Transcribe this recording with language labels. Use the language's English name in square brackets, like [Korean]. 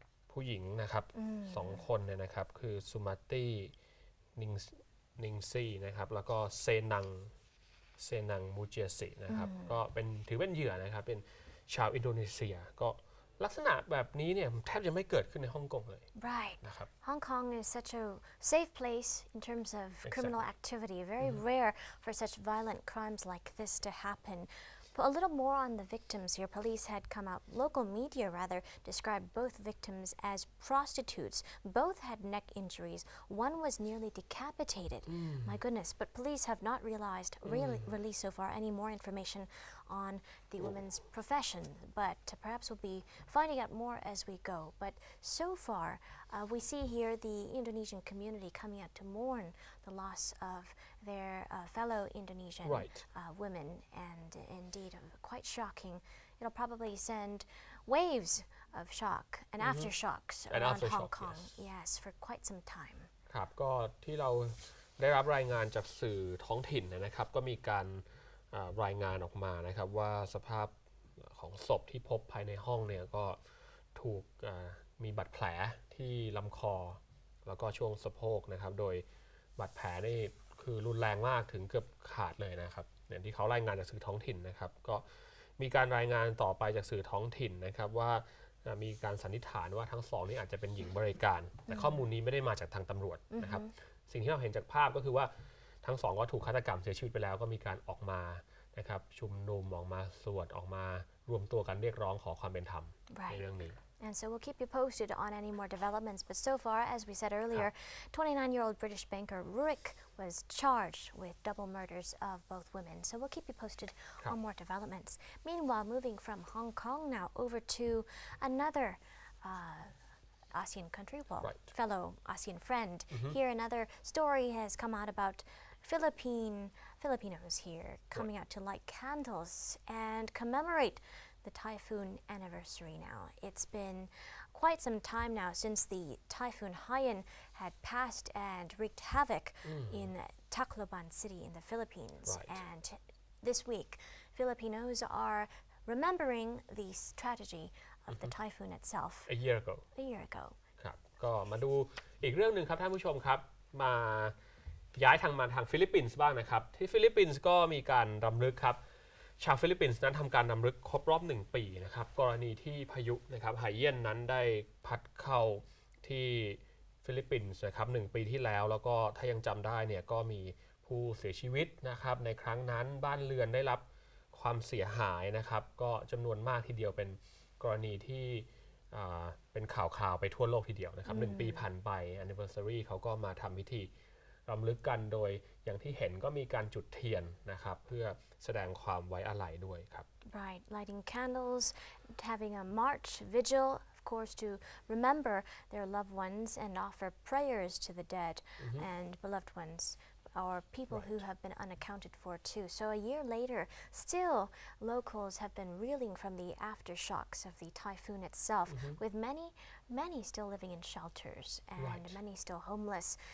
[Thai] ผู้หญิงนะครับ2 คนเนี่ยนะครับคือซูมาตี้นิงซี่นะครับแล้วก็เซนังมูเจสินะครับก็ถือเป็นเหยื่อนะครับเป็นชาวอินโดนีเซียก็ลักษณะแบบนี้เนี่ยแทบจะไม่เกิดขึ้นในฮ่องกงเลย [English] Right. [Thai] นะครับ [English] Hong Kong is such a safe place in terms of criminal activity. Very rare for such violent crimes like this to happen. But a little more on the victims here. Police had come out, local media rather, described both victims as prostitutes. Both had neck injuries. One was nearly decapitated. My goodness. But police have not released so far any more information on the women's profession. But perhaps we'll be finding out more as we go. But so far, we see here the Indonesian community coming out to mourn the loss of their fellow Indonesian women, and indeed quite shocking. It'll probably send waves of shock and aftershocks around Hong Kong, yes, for quite some time. [Thai] ครับก็ที่เราได้รับรายงานจากสื่อท้องถิ่นนะครับก็มีการรายงานออกมานะครับว่าสภาพของศพที่พบภายในห้องเนี่ยก็ถูกมีบาดแผลที่ลำคอแล้วก็ช่วงสะโพกนะครับโดยบาดแผลนี่คือรุนแรงมากถึงเกือบขาดเลยนะครับอย่างที่เขารายงานจากสื่อท้องถิ่นนะครับก็มีการรายงานต่อไปจากสื่อท้องถิ่นนะครับว่า มีการสันนิษฐานว่าทั้งสองนี่อาจจะเป็นหญิงบริการแต่ข้อมูลนี้ไม่ได้มาจากทางตำรวจนะครับสิ่งที่เราเห็นจากภาพก็คือว่าทั้งสองก็ถูกฆาตกรรมเสียชีวิตไปแล้วก็มีการออกมานะครับชุมนุมออกมาสวดออกมารวมตัวกันเรียกร้องขอความเป็นธรรมในเรื่องนี้ [English] And so we'll keep you posted on any more developments. But so far, as we said earlier, 29-year-old British banker Rurik was charged with double murders of both women. So we'll keep you posted on more developments. Meanwhile, moving from Hong Kong now over to another ASEAN country, fellow ASEAN friend. Here another story has come out about Filipinos here coming out to light candles and commemorate the typhoon anniversary now. It's been quite some time now since the typhoon Haiyan had passed and wreaked havoc in Tacloban City in the Philippines. And this week, Filipinos are remembering the tragedy of the typhoon itself. A year ago. [Thai] ครับก็มาดูอีกเรื่องหนึ่งครับท่านผู้ชมครับมาย้ายมาทางฟิลิปปินส์บ้างนะครับที่ฟิลิปปินส์ก็มีการรำลึกครับ ชาวฟิลิปปินส์นั้นทำการรำลึกครบรอบ1 ปีนะครับกรณีที่พายุนะครับไหเอี้ยนนั้นได้พัดเข้าที่ฟิลิปปินส์นะครับ1 ปีที่แล้วแล้วก็ถ้ายังจำได้เนี่ยก็มีผู้เสียชีวิตนะครับในครั้งนั้นบ้านเรือนได้รับความเสียหายนะครับก็จำนวนมากทีเดียวเป็นกรณีที่ เป็นข่าวไปทั่วโลกทีเดียวนะครับ1 ปีผ่านไป anniversary เขาก็มาทำพิธีรำลึกกันโดยอย่างที่เห็นก็มีการจุดเทียนนะครับเพื่อแสดงความไว้อาลัยด้วยครับ [English] Right, lighting candles, having a march, vigil, of course, to remember their loved ones and offer prayers to the dead and beloved ones. Or people who have been unaccounted for too. So a year later, still locals have been reeling from the aftershocks of the typhoon itself, with many still living in shelters and many still homeless.